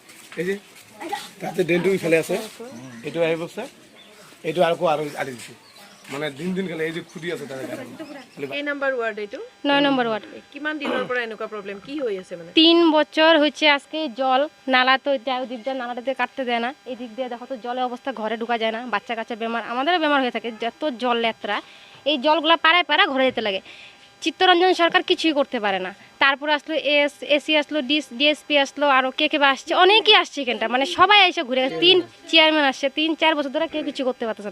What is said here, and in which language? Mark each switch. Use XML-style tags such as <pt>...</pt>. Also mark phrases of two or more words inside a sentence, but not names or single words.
<as>এই যে তাতে ড্রেনটো ইফালে আছে এইটো আহিব স্যার এইটো আকৌ আৰু আদি দিছে মানে দিন দিন খালি এই যে খুদি আছে তাতে এই নাম্বার ওয়ার্ড এইটো</as> <bn>9 নম্বর ওয়ার্ড</bn> <as>কিমান দিনৰ পৰা এনেকুৱা প্ৰবলেম কি হৈ আছে মানে</as> <bn>3 বছর হচ্ছে আজকে জল নালা তো যাও দিক দিয়ে নালাটাতে কাটতে দেয় না এই দিক দিয়ে দেখো তো জলের অবস্থা ঘরে ঢোকা যায় না বাচ্চা কাচ্চা বেমার আমাদেরও বেমার হয়ে থাকে যত জল লেত্রা এই জলগুলা পাড়ায় পাড়া ঘরে যেতে লাগে চিত্তরঞ্জন সরকার কিছুই করতে পারে না তারপর আসলো এসি আসলো ডিএসপি আসলো আর কে কে আসছে অনেকেই আসছে এখানটা মানে সবাই এসে ঘুরে গেছে 3 চেয়ারম্যান আসছে 3-4 বছর ধরে কেউ কিছু করতে পারতেছে না</bn>